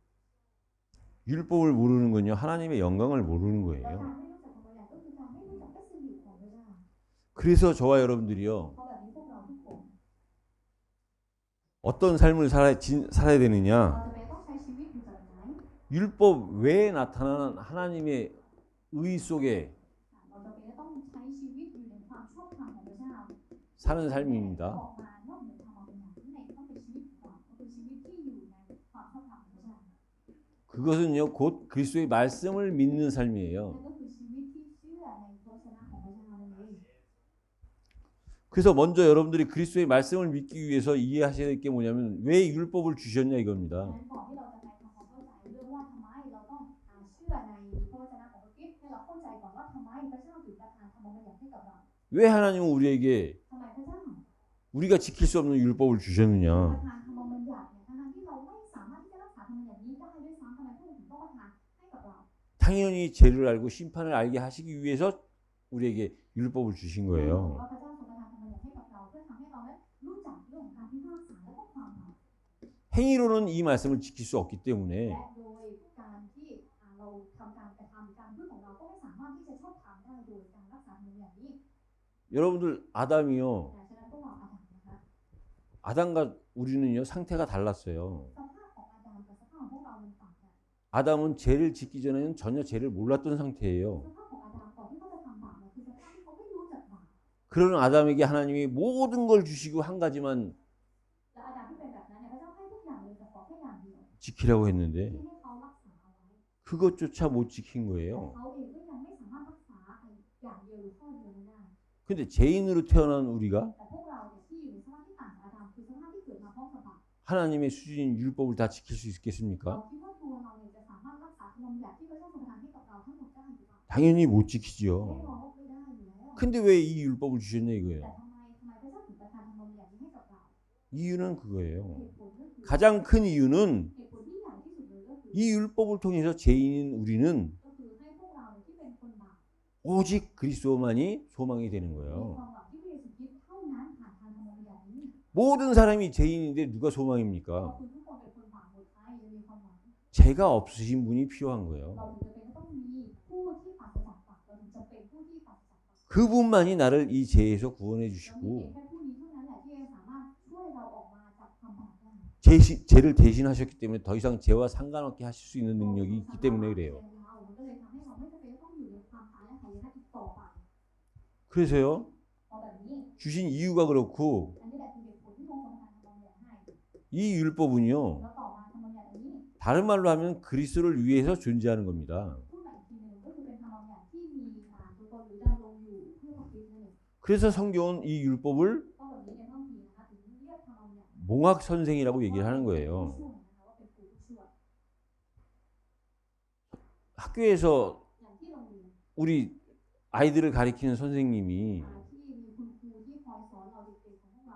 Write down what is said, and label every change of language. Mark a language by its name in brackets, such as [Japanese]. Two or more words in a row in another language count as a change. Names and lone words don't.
[Korean] 율법을 모르는 건요 하나님의 영광을 모르는 [Thai] และ [Korean] 거예요. [Thai] การไม่รู้จักธรรมบัญญัติก็คือการไม่รู้จักพระสิริของพระเจ้า [Korean] 그래서 저와 여러분들이요 [Thai] เพราะแบบนี้พวกเราทุกคน [Korean] 어떤 삶을 살아야 되느냐? [Thai] เราจะไม่ต้องใช้ชีวิตอยู่แบบไหน [Korean] 율법 외에 나타나는 하나님의 의 속에 [Thai] เราจะไม่ต้องใช้ชีวิตอยู่ในความชอบธรรมของพระเจ้า [Korean] 사는 삶입니다. [Thai] ออกมานอกเหนือธรรมบัญญัตินั่นเองต้องเป็นชีวิตของเราก็คือชีวิตที่อยู่ในความชอบธรรมของพระเจ้า [Korean] 그것은요 곧 그리스도의 말씀을 믿는 [Thai] นั่น [Korean] 삶이에요. [Thai] ก็คือชีวิตที่เชื่อในพระชนะของพระเจ้านั่นเอง [Korean] 그래서 먼저 여러분들이 그리스도의 말씀을 믿기 위해서 이해하셔야 될 게 뭐냐면 왜 율법을 주셨냐 [Thai] ดั [Korean] 이겁니다. [Thai] งนั้นก่อนที่เราจะไปทำความเข้าใจเรื่องว่าทำไมเราต้องเชื่อในพระวจนะของพระคริสต์ให้เราเข้าใจก่อนว่าทำไมพระเจ้าถึงประทานธรรมบัญญัติให้กับเรา [Korean] 왜 하나님은 우리에게 [Thai] ทำไมพระเจ้า [Korean] 우리가 지킬 수 없는 율법을 [Thai] ประ [Korean] 주셨느냐? [Thai] ทานธรรมบัญญัติเนี่ยทั้งๆที่เราไม่สามารถที่จะรักษาธรรมบัญญัตินี้ได้ด้วยซ้ำทำไมพระองค์ถึงต้องประทานให้กับเรา [Korean] 당연히 죄를 알고 심판을 알게 하시기 위해서 우리에게 율법을 주신 [Thai] แน่นอน [Korean] 거예요. [Thai] ว่าพระเจ้าทรงประทานธรรมบัญญัติให้กับเราเพื่อทำให้เรานั้นรู้จักเรื่องของการพิพากษาและก็ความบาป [Korean] 행위로는 이 말씀을 지킬 수 없기 [Thai] และ [Korean] 때문에 [Thai] โดยการที่เราทำการกระทำการพูดของเราก็ไม่สามารถที่จะชอบธรรมได้โดยการรักษาธรรมบัญญัตินี้ [Korean] 여러분들 아담이요. [Thai] ฉะนั้นพวกเราอาดัมนะคะ [Korean] 아담과 우리는요 상태가 달랐어요. [Thai] สภาพของอาดัมกับสภาพของพวกเรามันต่างกัน [Korean] 아담은 죄를 짓기 전에는 전혀 죄를 몰랐던 상태예요. [Thai] สภาพของอาดัมก่อนที่เขาจะทำบาปเนี่ยคือสภาพที่เขาไม่รู้จักบาป [Korean] 그런 아담에게 하나님이 모든 걸 주시고 한 가지만 [Thai] และอาดัมที่เป็นแบบนั้นเนี่ยพระเจ้าให้ทุกอย่างเลยแต่ขอแค่อย่างเดียว [Korean] 지키라고 [Thai] ที่ [Korean] 했는데 [Thai] ให้เขารักษาเอาไว้ [Korean] 그것조차 못 지킨 [Thai] แต่ [Korean] 거예요. [Thai] เขาเองก็ยังไม่สามารถรักษาอย่างเดียวหรือข้อเดียวนั้นได้ [Korean] 근데 죄인으로 태어난 우리가 [Thai] แต่พวกเราเนี่ยที่อยู่ในสภาพที่ต่างจากอาดัมคือสภาพที่เกิดมาพร้อมกับบาป [Korean] 하나님의 수준인 율법을 다 지킬 수 [Thai] เรา [Korean] 있겠습니까? [Thai] คิดว่าตัวเราเนี่ยจะสามารถรักษาธรรมบัญญัติที่พระเจ้าทรงประทานให้กับเราทั้งหมดได้หรือเปล่า [Korean] 당연히 못 [Thai] แน่ [Korean] 지키지요. [Thai] นอนว่าไม่ได้อยู่แล้ว [Korean] 근데 왜 이 율법을 주셨냐 [Thai] แต่ [Korean] 이거예요. [Thai] ทำไมพระเจ้าถึงประทานธรรมบัญญัตินี้ให้กับเรา [Korean] 이유는 그거예요. [Thai] เหตุผลก็คือ [Korean] 가장 큰 이유는 [Thai] เหตุผลที่ใหญ่ที่สุดเลยก็คือ [Korean] 이 율법을 통해서 죄인인 우리는 [Thai] ก็คือให้พวกเราเนี่ยที่เป็นคนบาป [Korean] 오직 그리스도만이 소망이 되는 [Thai] มี [Korean] 거예요. [Thai] ความหวังที่พระเยซูคริสต์เท่านั้นผ่านทางธรรมบัญญัตินี้ [Korean] 모든 사람이 죄인인데 누가 [Thai] ก็ [Korean] 소망입니까? [Thai] คือทุกคนเป็นคนบาปหมดใครจะมีความหวัง [Korean] 죄가 없으신 분이 필요한 [Thai] เรา [Korean] 거예요. [Thai] ถึงจะเป็นต้องมีผู้ที่ปราศจากบาปเราถึงจะเป็นผู้ที่ปราศจากบาป [Korean] 그분만이 나를 이 죄에서 구원해 [Thai] เรามี [Korean] 주시고 [Thai] แค่ผู้นี้เท่านั้นแหละที่จะสามารถช่วยเราออกมาจากความบาปได้ [Korean] 죄를 대신하셨기 때문에 더 이상 죄와 상관없게 하실 수 있는 능력이 있기 때문에 그래요. [Thai] มันก็เลยทำให้เราไม่จำเป็นต้องอยู่ในความตายและหายนะอีกต่อไป [Korean] 그래서요 [Thai] เพราะแบบนี้ [Korean] 주신 이유가 그렇고 [Thai] อันนี้แหละคือเหตุผลที่พระองค์ทรงประทานธรรมบัญญัติให้ [Korean] 이 율법은요 [Thai] แล้วต่อมาธรรมบัญญัติอันนี้ [Korean] 다른 말로 하면 그리스도를 위해서 존재하는 겁니다. [Thai] พูดแบบอีกทีหนึ่งก็คือเป็นธรรมบัญญัติที่มีตัวตนหรือดำรงอยู่เพื่อพระคริสต์นั่นเอง [Korean] 그래서 성경은 이 율법을 [Thai] เพราะแบบนี้ในท่องทีนะคะถึงเรียกธรรมบัญญัติ [Korean] 몽학 선생이라고 얘기를 하는 [Thai] ผู้ [Korean] 거예요. [Thai] ช่วยนะคะว่าเป็นครูผู้ช่วย [Korean] 학교에서 [Thai] อย่างที่โรงเรียน [Korean] 우리 아이들을 가리키는 선생님이 [Thai] ที่มีคุณครูที่คอยสอนเราเด็กๆของพวกเรา